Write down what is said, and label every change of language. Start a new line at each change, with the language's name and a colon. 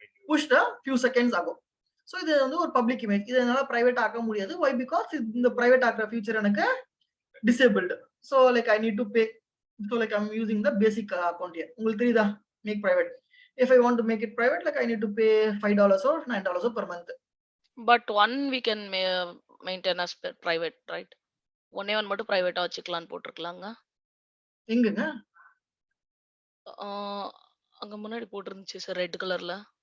Tamil: Push few seconds ஆகும். So இது வந்து ஒரு பப்ளிக் இமேஜ், இது என்னால பிரைவேட் ஆக்க முடியாது. வை பிகாஸ் இந்த பிரைவேட் ஆக்குற ஃபியூச்சர் எனக்கு disabled.
English: So like I need to pay. So like I'm using the basic account here.
Tamil: உங்களுக்கு தெரியுதா,
English: Make private. If I want to make it private, like I need to pay $5 or $9 per month. But one we can maintain as private, right?
Tamil: ஒன்னே one மட்டும் பிரைவேட்டா வச்சுக்கலாம்னு போட்டிருக்கலாங்க. எங்கங்க? அங்க முன்னாடி போட்டிருந்துச்சு sir red கலர்ல.